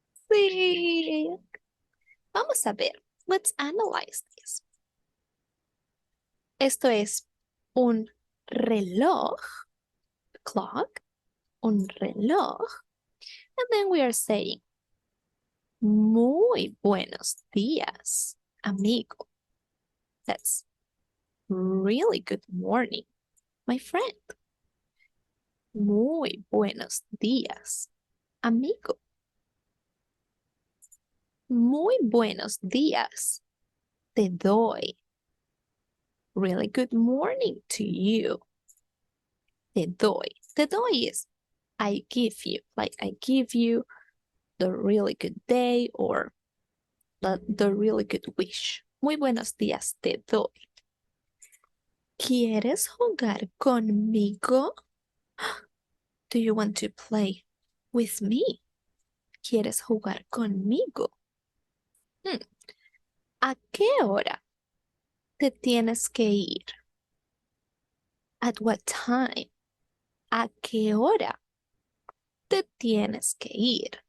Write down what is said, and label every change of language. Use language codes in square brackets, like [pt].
[es] Sí. Vamos a ver. [en] Let's analyze this. [es] Esto es un reloj, clock, un reloj. [en] And then we are saying, [es] muy buenos días, amigo. [en] That's really good morning, my friend. [es] Muy buenos días, amigo. Muy buenos días, te doy. [en] Really good morning to you. [es] Te doy. Te doy [en] is I give you. Like I give you the really good day or the really good wish. [es] Muy buenos días, te doy. ¿Quieres jugar conmigo? [en] Do you want to play with me? [es] ¿Quieres jugar conmigo? ¿A qué hora te tienes que ir? [en] At what time? [es] ¿A qué hora te tienes que ir?